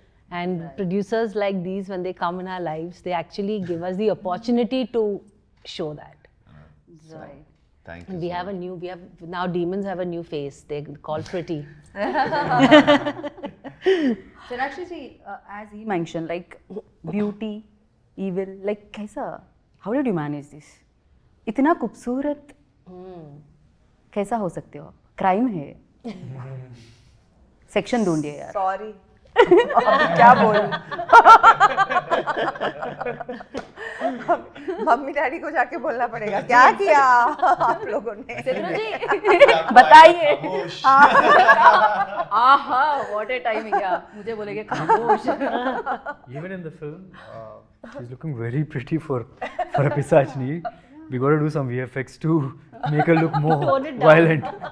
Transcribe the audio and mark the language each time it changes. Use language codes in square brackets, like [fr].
[en] And producers like these, when they come in our lives, they actually give us the opportunity to show that. Right. thank And you. we have now demons have a new face. They're called pretty. Sonakshi ji, as he mentioned, like beauty, evil, like [hi] कैसा? [en] How did you manage this? [hi] इतना खूबसूरत कैसा हो सकते हो आप? Crime है. Section ढूंढिए यार. [en] Sorry. [hi] अब क्या बोलूं? मम्मी डैडी को जाके बोलना पड़ेगा क्या किया आप लोगों ने. बताइए. [en] आहा, what a timing यार. [hi] मुझे बोलेंगे खामोश. [en] Even in the film, she's looking very pretty for a Pisachni. We got to do some VFX to make her look more violent.